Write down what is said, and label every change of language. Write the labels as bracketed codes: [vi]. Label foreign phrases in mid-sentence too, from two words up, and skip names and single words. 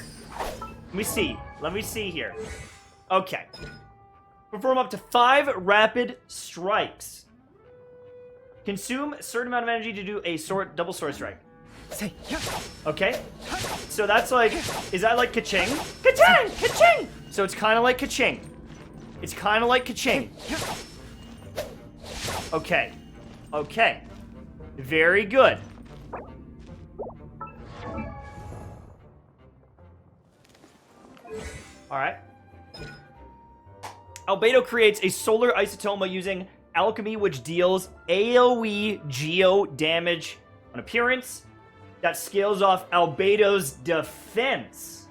[en] Let me see. Let me see here. Okay. Perform up to 5 rapid strikes. Consume a certain amount of energy to do a double sword strike. Okay. So that's like, is that like ka-ching? Ka-ching! Ka-ching! So it's kind of like ka-ching. It's kind of like ka-ching. Okay. Okay. Very good. Alright. Albedo creates a solar isotoma using alchemy, which deals AoE geo damage on appearance that scales off Albedo's defense.